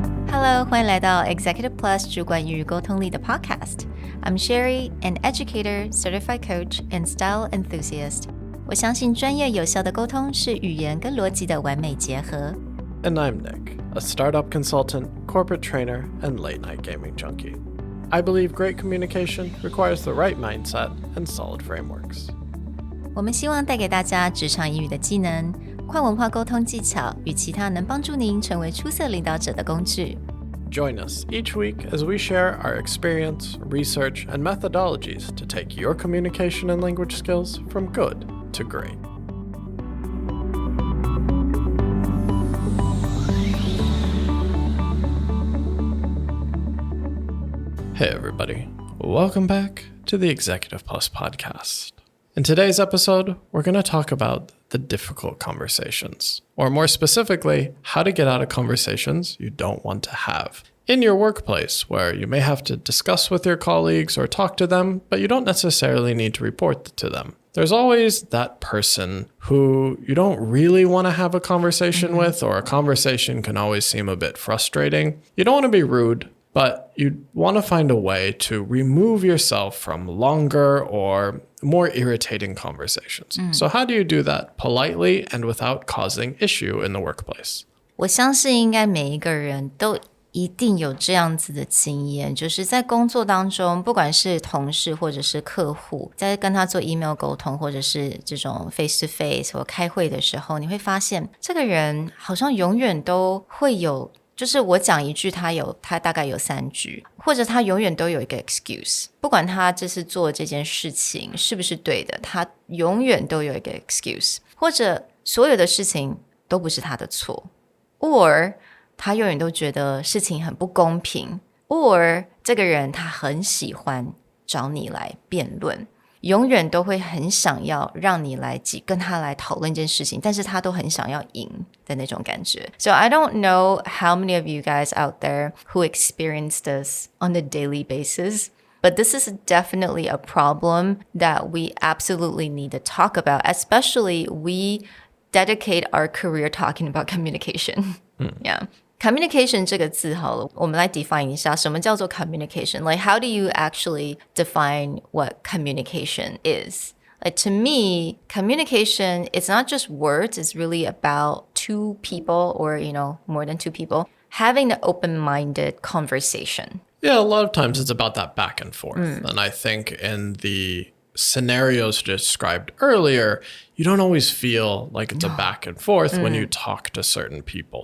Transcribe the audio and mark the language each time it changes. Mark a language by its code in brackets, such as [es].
[en] Hello， [zh] 欢迎来到 [en] Executive Plus [zh] 主管与沟通力的 [en] Podcast。I'm Sherry, an educator, certified coach, and style enthusiast. [zh] 我相信专业有效的沟通是语言跟逻辑的完美结合。 [en] And I'm Nick, a startup consultant, corporate trainer, and late-night gaming junkie. I believe great communication requires the right mindset and solid frameworks. [zh] 我们希望带给大家职场英语的技能、跨文化沟通技巧与其他能帮助您成为出色领导者的工具。 [en] Join us each week as we share our experience, research, and methodologies to take your communication and language skills from good to great. Hey everybody, welcome back to the Executive Plus podcast. In today's episode, we're going to talk about the difficult conversations, or more specifically, how to get out of conversations you don't want to have. In your workplace, where you may have to discuss with your colleagues or talk to them, but you don't necessarily need to report to them. There's always that person who you don't really want to have a conversation with, or a conversation can always seem a bit frustrating. You don't want to be rude, but you want to find a way to remove yourself from longer or more irritating conversations. So how do you do that politely and without causing issue in the workplace? [zh] 我相信应该每一个人都一定有这样子的经验，就是在工作当中，不管是同事或者是客户，在跟他做 email 沟通，或者是这种 [en] face to face [zh] 或开会的时候，你会发现这个人好像永远都会有，就是我讲一句他大概有3句，或者他永远都有一个 excuse， 不管他这是做这件事情是不是对的，他永远都有一个 excuse， 或者所有的事情都不是他的错， or他永远都觉得事情很不公平， or 这个人他很喜欢找你来辩论，永远都会很想要让你来跟他来讨论一件事情，但是他都很想要赢的那种感觉。 [en] So I don't know how many of you guys out there who experience this on a daily basis, but this is definitely a problem that we absolutely need to talk about, especially we dedicate our career talking about communication. [zh] Yeah.Communication 这个字好了，我们来 define 一下什么叫做 communication. [en] Like, how do you actually define what communication is? Like, to me, communication, it's not just words. It's really about two people or, more than two people having an open-minded conversation. Yeah, a lot of times it's about that back and forth. And I think in the scenarios described earlier, you don't always feel like it's a back and forth when you talk to certain people.